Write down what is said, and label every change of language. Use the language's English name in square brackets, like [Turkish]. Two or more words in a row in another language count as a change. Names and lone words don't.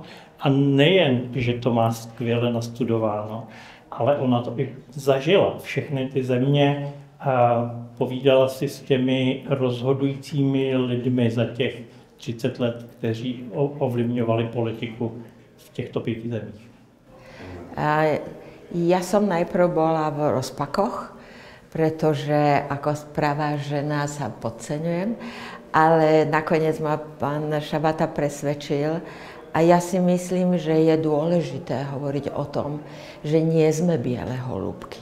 [Czech] A nejen, že to má skvěle nastudováno, ale ona to i zažila, všechny ty země, a povídala si s těmi rozhodujícími lidmi za těch 30 let, kteří ovlivňovali politiku v těchto 5 zemích. [Slovak] Ja som najprv bola v rozpakoch, pretože ako pravá žena sa podceňujem, ale nakoniec ma pán Šabata presvedčil a ja si myslím, že je dôležité hovoriť o tom, že nie sme biele holúbky.